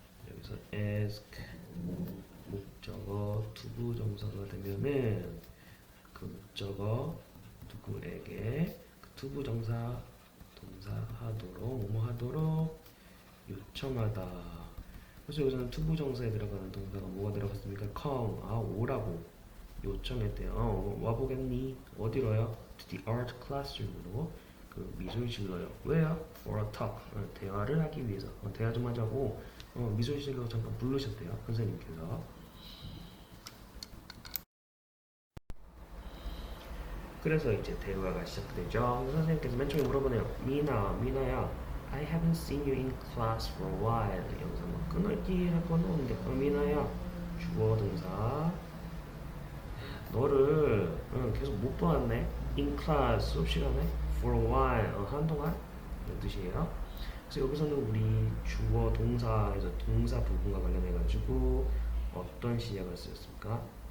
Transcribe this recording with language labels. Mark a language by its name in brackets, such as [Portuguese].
[Korean] 여기서 ask 목적어 투부정사가 되면은 그 목적어 누구에게 그 투부정사 동사 하도록 뭐뭐 하도록 요청하다. 그래서 여기서는 투부정사에 들어가는 동사가 뭐가 들어갔습니까? come 오라고 요청했대요. 와보겠니? 어디로요? [English] to the art classroom으로 [Korean] 그 미술실로요. 왜요? [English] for a talk [Korean] 대화를 하기 위해서 대화 좀 하자고 미술실로 잠깐 부르셨대요. 선생님께서. 그래서 이제 대화가 시작되죠. 선생님께서 맨 처음에 물어보네요. 미나야, [English] I haven't seen you in class for a while. [Korean] 여기서 뭐 끊을기 할 건 없는데, 미나야, 주어 동사. 너를 계속 못 보았네. [English] In class [Korean] 수업 시간에 [English] for a while [Korean] 한동안 이런 뜻이에요. 그래서 여기서는 우리 주어 동사에서 동사 부분과 관련해가지고 어떤 시제가 쓰였습니까?